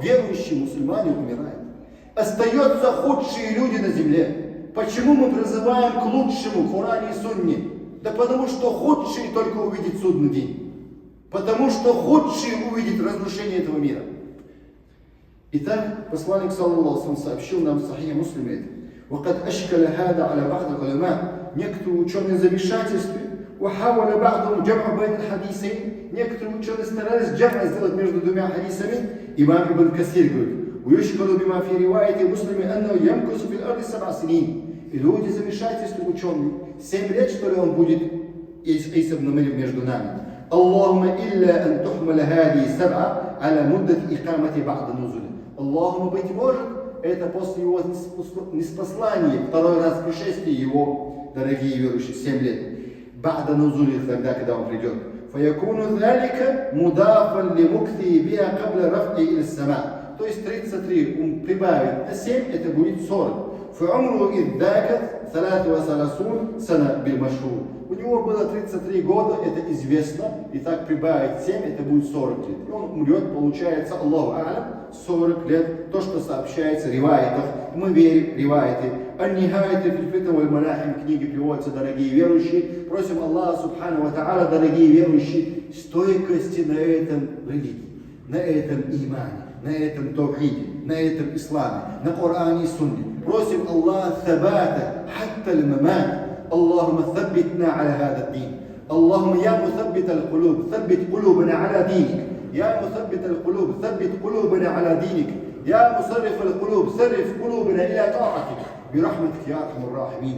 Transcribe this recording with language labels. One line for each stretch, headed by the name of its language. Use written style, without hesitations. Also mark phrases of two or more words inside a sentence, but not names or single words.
Russian: Верующие мусульмане умирают. Остаются худшие люди на земле. Почему мы призываем к лучшему в Коране и Сунне? Да потому что худшие только увидят судный день. Потому что худшие увидят разрушение этого мира. Итак, посланник,
Arabic: صلى الله عليه,
Russian: сообщил нам в Сахихе Муслиме это.
Arabic: وقد أشكل هذا على بعض العلماء.
Russian: Некоторые ученые в замешательстве.
Arabic: وحاول بعضهم جمع بين الحديثين.
Russian: Некоторые ученые старались джам'a сделать между двумя хадисами. Имам Ибн Касир говорит,
Arabic: ويشكل بما في رواية مسلم أنه يمكث في الأرض 7 سنين.
Russian: И люди замешательства ученые. 7 лет, что ли, он будет Иса ибн Марьям между нами.
Arabic: اللهم إلا أن تحمل هذه 7 على مدة إقامة بعد النزول. Аллахума,
Russian: быть может, это после его ниспослания, второй раз пришествия его, дорогие верующие, 7 лет.
Arabic: بعد نزوله,
Russian: тогда, когда он придет.
Arabic: فيكون ذلك مضافا لمكثه بها قبل رفعه إلى السماء.
Russian: То есть 33 он прибавит на 7, это будет 40.
Arabic: فعمره إذ ذاك 33 سنة بالمشهور.
Russian: У него было 33 года, это известно, и так прибавить 7, это будет 40 лет. И он умрет, получается,
Arabic: الله أعلم,
Russian: 40 лет, то, что сообщается в риваятах, мы верим в риваяты. Ан-Нихаяты фил-Фитан валь-Малахим, книги приводятся, дорогие верующие. Просим Аллаха
Arabic: سبحانه وتعالى,
Russian: дорогие верующие, стойкости на этом религии, на этом имане, на этом тавхиде, на этом исламе, на Коране и Сунне.
Arabic: Просим Аллаха ثباتا حتى الممات. اللهم ثبتنا على هذا الدين. اللهم يا مثبت القلوب ثبت قلوبنا على دينك. يا مثبت القلوب ثبت قلوبنا على دينك. يا مصرف القلوب صرف قلوبنا إلى طاعتك برحمتك يا أرحم الراحمين.